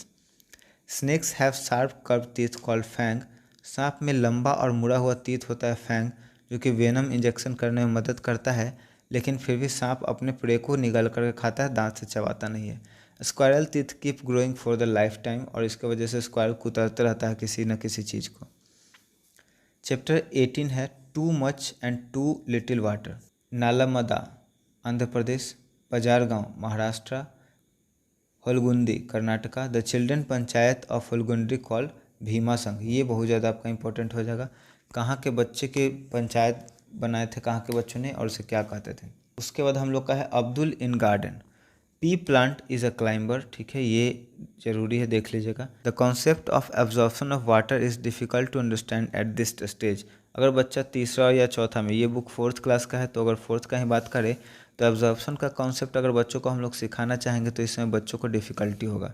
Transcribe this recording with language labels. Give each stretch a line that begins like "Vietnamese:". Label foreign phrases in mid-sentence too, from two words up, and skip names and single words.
English: Snakes have sharp curved teeth called fang,
Hindi: सांप में लंबा और मुड़ा हुआ टीथ होता है फैंग, जो कि
English: venom injection
Hindi: करने में मदद करता है, लेकिन फिर भी सांप अपने प्रे को निगल करके खाता है, दांत से चबाता नहीं है।
English: Squirrel teeth keep growing for the life time,
Hindi: और इसके वजह से स्क्वायरल कुतरता रहता है किसी न किसी चीज़ को। चैप्टर 18 है
English: too much and too little water,
Hindi: नालमदा आंध्र प्रदेश, पजारगांव महाराष्ट्र, होलगुंदी कर्नाटका,
English: The children panchayat of Holgundi called
Hindi: भीमा संघ, ये बहुत ज़्यादा आपका इंपॉर्टेंट हो जाएगा। कहाँ के बच्चे के पंचायत बनाए थे, कहाँ के बच्चों ने, और उसे क्या कहते थे। उसके बाद हम लोग का है
English: Abdul in garden, Pea plant is a climber,
Hindi: ठीक है, ये जरूरी है, देख लीजिएगा।
English: The concept of absorption of water is difficult to understand at this stage,
Hindi: अगर बच्चा तीसरा या चौथा में, ये बुक 4th क्लास का है तो अगर 4th का ही बात करें तो एब्जॉर्प्शन का कॉन्सेप्ट अगर बच्चों को हम लोग सिखाना चाहेंगे तो इसमें बच्चों को डिफ़िकल्टी होगा।